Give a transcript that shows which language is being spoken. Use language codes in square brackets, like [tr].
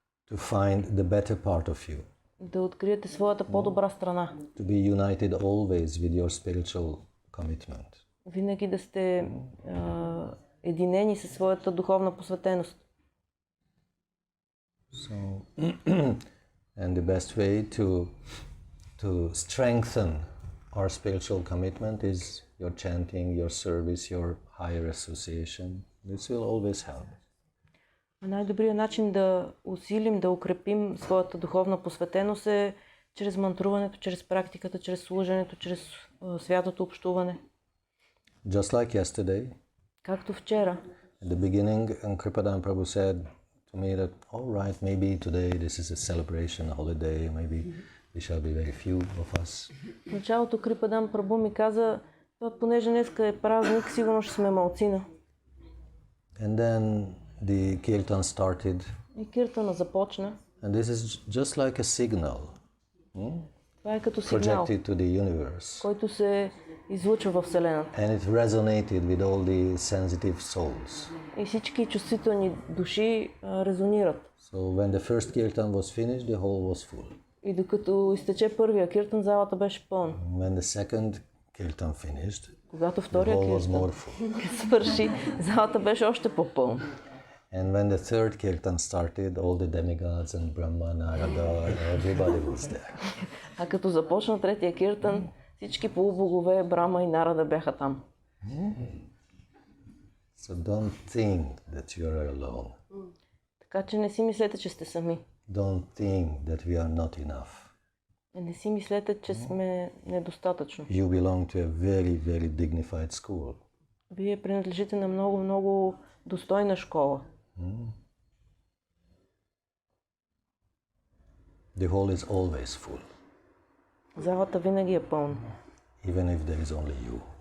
[en] To find the better part of you. [bg] Да откриете своята по-добра страна. [en] To be united always with your spiritual commitment. [bg] Винаги да сте единени със своята духовна посветеност. [en] So, and the best way to strengthen our spiritual commitment is your chanting, your service, your higher association. This will always help. [bg] Най-добрият начин да усилим, да укрепим своята духовна посветеност е чрез мантруването, чрез практиката, чрез служенето, чрез святото общуване. [en] Just like yesterday. [bg] Както вчера. [en] At the beginning, Kripadan Prabhu said to me that, all right, maybe today this is a celebration, a holiday, maybe we shall be very few of us. [bg] В началото Крипадан Прабу ми каза, понеже днеска е празник, сигурно ще сме малцина. [en] And then the kirtan started. [bg] И киртана започна. [en] And this is just like a signal. [bg] Това е като сигнал, [en] Projected to the universe. [bg] който се излучва във Вселената. [en] And it resonated with all the sensitive souls. [bg] И всички чувствителни души резонират. [en] So when the first kirtan was finished, the hall was full. [bg] И докато изтече първия киртан, залата беше пълна. [en] When the second kirtan finished, [bg] Когато [en] the [bg] втория [en] hall was [bg] киртан [en] more full. [bg] свърши, залата беше още по-пълна. [en] And when the third kirtan started, all the demigods and Brahma, Narada, everybody was there. [bg] А като започна третия киртан, всички полубогове, Брама и Нарада бяха там. [en] So don't think that you are alone. [bg] Така че не си мислете, че сте сами. [en] Don't think that we are not enough. [bg] Не си мислете, че сме недостатъчно. [en] You belong to a very, very dignified school. [bg] Вие принадлежите на много, много достойна школа. [en] The hall is always full, [bg] Залата винаги е пълна. [en] even if there is only you.